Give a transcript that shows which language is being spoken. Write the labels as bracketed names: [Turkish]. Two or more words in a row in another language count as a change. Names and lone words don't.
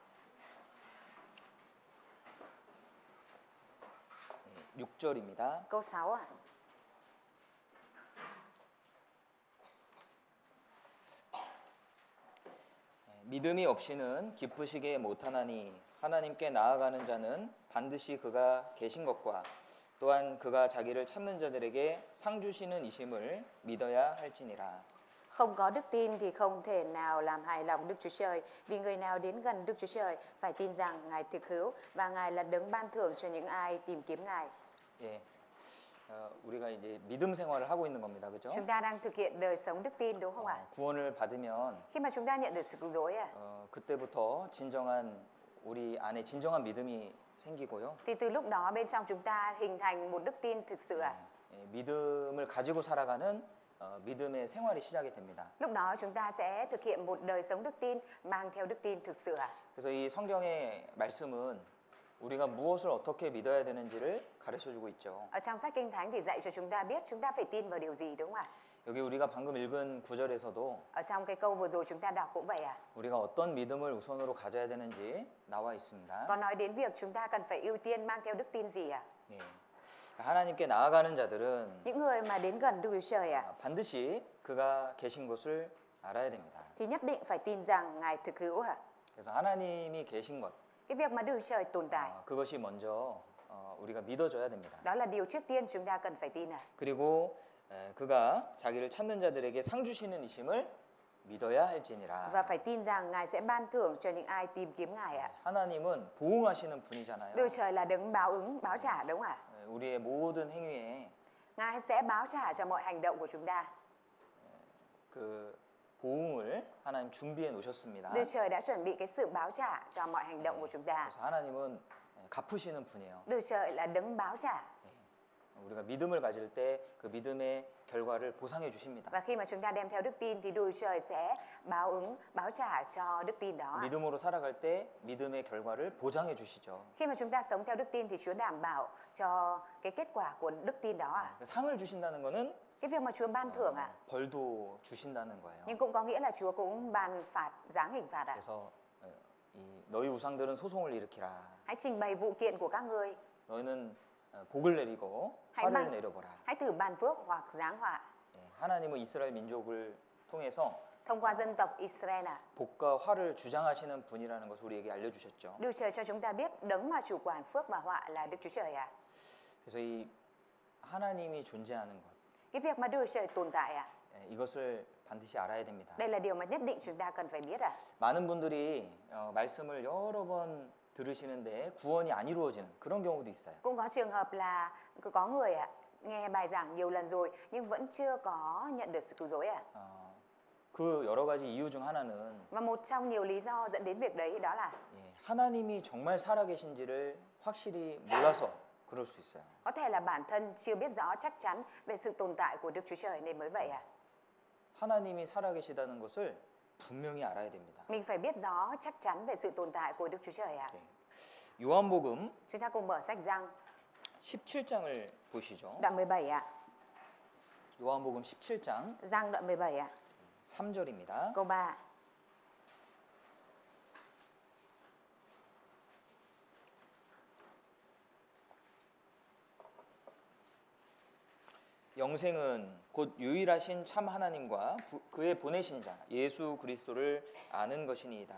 [Korean] 6절입니다. [Vietnamese] Câu 6 ạ. [Korean] 믿음이 없이는 기쁘시게 못하나니 하나님께 나아가는 자는 반드시 그가 계신 것과 또한 그가 자기를 찾는 자들에게 상 주시는 이심을 믿어야 할지니라. [Vietnamese] Không có đức tin thì không thể nào làm hài lòng Đức Chúa Trời, vì người nào đến gần Đức Chúa Trời phải tin rằng Ngài thực hữu và Ngài là đấng ban thưởng cho những ai tìm kiếm Ngài. [Korean] 예, 우리가 이제 믿음 생활을 하고 있는 겁니다, 그렇죠? [Vietnamese] Chúng ta đang thực hiện đời sống đức tin đúng không ạ? [Korean] 구원을 받으면 [Vietnamese] Khi mà chúng ta nhận được sự cứu rỗi ạ, [Korean] 그때부터 진정한 우리 안에 진정한 믿음이 생기고요. [Vietnamese] thì từ lúc đó bên trong chúng ta hình thành một đức tin thực sự ạ. [Korean] 믿음을 가지고 살아가는 믿음의 생활이 시작이 됩니다. [Vietnamese] Lúc đó chúng ta sẽ thực hiện một đời sống đức tin mang theo đức tin thực sự ạ. [Korean] 그래서 이 성경의 말씀은 우리가 무엇을 어떻게 믿어야 되는지를 가르쳐주고 있죠. [Vietnamese] Ở trong sách Kinh Thánh thì dạy cho chúng ta biết chúng ta phải tin vào điều gì đúng không ạ? [Korean] 여기 우리가 방금 읽은 구절에서도 [Vietnamese] Ở trong cái câu vừa rồi chúng ta đọc cũng vậy ạ. [Korean] 우리가 어떤 믿음을 우선으로 가져야 되는지 나와 있습니다. [Vietnamese] Có nói đến việc chúng ta cần phải ưu tiên mang theo đức tin gì ạ? [Korean] 예. 하나님께 나아가는 자들은 [Vietnamese] Những người mà đến gần Đức Chúa Trời ạ, [Korean] 반드시 그가 계신 것을 알아야 됩니다. [Vietnamese] thì nhất định phải tin rằng Ngài thực hữu ạ. [Korean] 그래서 하나님이 계신 것, [Vietnamese] Cái việc mà Đức Chúa Trời tồn tại, [Korean] 그것이 먼저 우리가 믿어줘야 됩니다. [Vietnamese] đó là điều trước tiên chúng ta cần phải tin ạ. [Korean] 그리고 그가 자기를 찾는 자들에게 상 주시는 이심을 믿어야 할지니라. [Vietnamese] Và phải tin rằng Ngài sẽ ban thưởng cho những ai tìm kiếm Ngài ạ. [Korean] 하나님은 보응하시는 분이잖아요. [Vietnamese] Đức Chúa Trời là đấng báo ứng, báo trả đúng không ạ? [Korean] 우리의 모든 행위에 [Vietnamese] Ngài sẽ báo trả cho mọi hành động của chúng ta. [Korean] 그 보응을 하나님 준비해 놓으셨습니다. [Vietnamese] Đức Trời đã chuẩn bị cái sự báo trả cho mọi hành động của chúng ta. [Korean] 그래서 하나님은 갚으시는 분이에요. [Vietnamese] Đức Trời là đấng báo trả. [Korean] 우리가 믿음을 가질 때 그 믿음의 결과를 보상해 주십니다. [Vietnamese] Và khi mà chúng ta đem theo đức tin thì Đức Trời sẽ báo ứng, báo trả cho đức tin đó. [Korean] 믿음으로 살아갈 때 믿음의 결과를 보장해 주시죠. [Vietnamese] Khi mà chúng ta sống theo đức tin thì Chúa đảm bảo cho cái kết quả của đức tin đó. [Korean] 상을 주신다는 거는 [Vietnamese] Cái việc mà Chúa ban thưởng [Korean] 벌도 주신다는 거예요. [Vietnamese] nhưng cũng có nghĩa là Chúa cũng ban phạt, giáng hình phạt [Korean] 그래서 이 너희 우상들은 소송을 일으키라. [Vietnamese] Hãy trình bày vụ kiện của các ngươi. [Korean] 너희는 복을 내리고 [Vietnamese] hãy [Korean] 화를 [Vietnamese] ban, [Korean] 내려보라. [Vietnamese] hãy thử ban phước hoặc giáng họa. [Korean] 하나님은 이스라엘 민족을 통해서 [Vietnamese] Thông qua dân tộc Israel [Korean] 복과 화를 주장하시는 분이라는 것을 우리에게 알려주셨죠. [Vietnamese] Đức Trời cho chúng ta biết đấng mà chủ quản phước và họa là Đức Chúa Trời ạ. [Korean] 그래서 이 하나님이 존재하는 것, [Vietnamese] Cái việc mà Đức Trời tồn tại [Korean] 이것을 반드시 알아야 됩니다. [Vietnamese] đây là điều mà nhất định chúng ta cần phải biết [Korean] 많은 분들이 말씀을 여러 번 들으시는데 구원이 안 이루어지는 그런 경우도 있어요. [Vietnamese] Cũng có trường hợp là có người nghe bài giảng nhiều lần rồi nhưng vẫn chưa có nhận được sự cứu rỗi [Korean] 그 여러 가지 이유 중 하나는 [Vietnamese] Và một trong nhiều lý do dẫn đến việc đấy đó là [Korean] 하나님이 정말 살아계신지를 확실히 몰라서 그럴 수 있어요. [Vietnamese] có thể là bản thân chưa biết rõ chắc chắn về sự tồn tại của Đức Chúa Trời nên mới vậy [Korean] 하나님이 살아계시다는 것을 분명히 알아야 됩니다. [Vietnamese] Mình phải biết rõ chắc chắn về sự tồn tại của Đức Chúa Trời [Korean] 요한복음 [Vietnamese] Chúng ta cùng mở sách Giăng [Korean] 17장을 보시죠. [Vietnamese] đoạn 17 [Korean] 요한복음 17장 [Vietnamese] Giăng đoạn 17 [Korean] 3절입니다. [Vietnamese] câu 3. [Korean] 영생은 곧 유일하신 참 하나님과 그의 보내신 자 예수 그리스도를 아는 것이니이다.